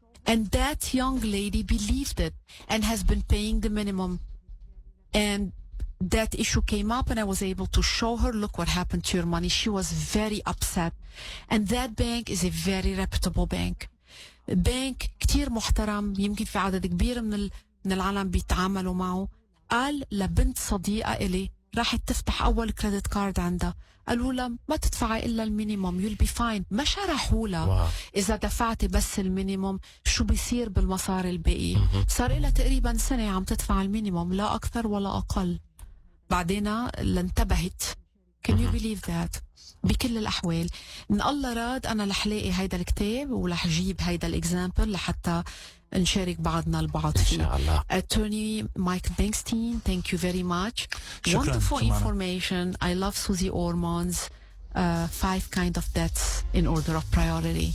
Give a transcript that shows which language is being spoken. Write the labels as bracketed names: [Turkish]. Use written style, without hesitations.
[English] And that young lady believed it and has been paying the minimum. And that issue came up and I was able to show her, look what happened to your money. She was very upset. And that bank is a very reputable bank. [Arabic] بنك كتير محترم، يمكن في عدد كبير من العالم بيتعاملوا معه. قال لبنت صديقة إلي راحت تفتح أول كريدت كارد عندها، قالوا لها ما تدفعي إلا المينيموم، [English] you'll be fine. [Arabic] ما شرحوا لها إذا دفعتي بس المينيموم شو بيصير بالمصاري الباقي. صار لها تقريبا سنة عم تدفع المينيموم، لا أكثر ولا أقل. بعدين انتبهت. [English] Can you believe that؟ [Arabic] بكل الأحوال إن الله راد أنا رح لاقي هيدا الكتاب ورح جيب هيدا الإكزامبل لحتى نشارك بعضنا البعض فيه. إن شاء الله. [English] Attorney Mike Bankstein, thank you very much. Wonderful Joumana. information. I love Susie Ormond's 5 kind of debts in order of priority.